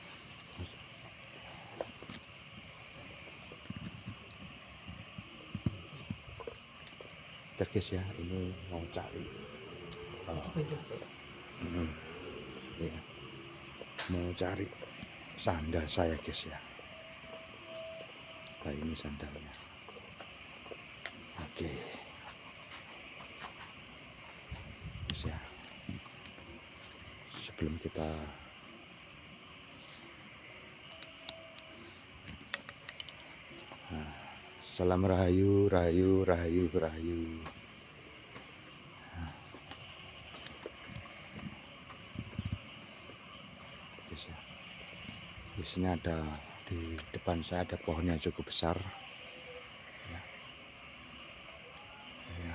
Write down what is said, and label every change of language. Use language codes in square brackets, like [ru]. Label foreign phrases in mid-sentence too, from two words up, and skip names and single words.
[id] Guys ya, ini mau cari ya, mau cari sandal saya guys ya. Nah, ini sandalnya. Oke guys ya, sebelum kita salam rahayu, rahayu, rahayu, rahayu. Guys ya, di sini ada, di depan saya ada pohon yang cukup besar ya. Ya.